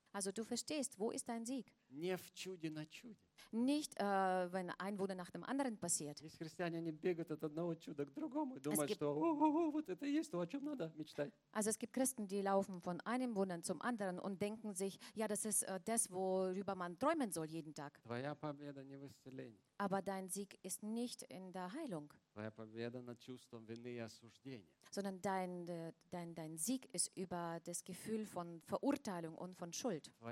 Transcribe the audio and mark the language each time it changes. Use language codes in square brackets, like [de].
[de] Also du verstehst, wo ist dein Sieg? [ru] Не в чуде, на чуде. [de] Nicht, wenn ein Wunder nach dem anderen passiert. [ru] Есть христиане, они бегают от одного чуда к другому и думают, что вот это есть то, о чем надо мечтать. [de] Also es gibt Christen, die laufen von einem Wunder zum anderen und denken sich, ja, das ist das, worüber man träumen soll jeden Tag. [ru] Твоя победа не в исцелении. [de] Aber dein Sieg ist nicht in der Heilung. [ru] Твоя победа над чувством вины и осуждения. [de] Sondern dein Sieg ist über das Gefühl von Verurteilung und von Schuld.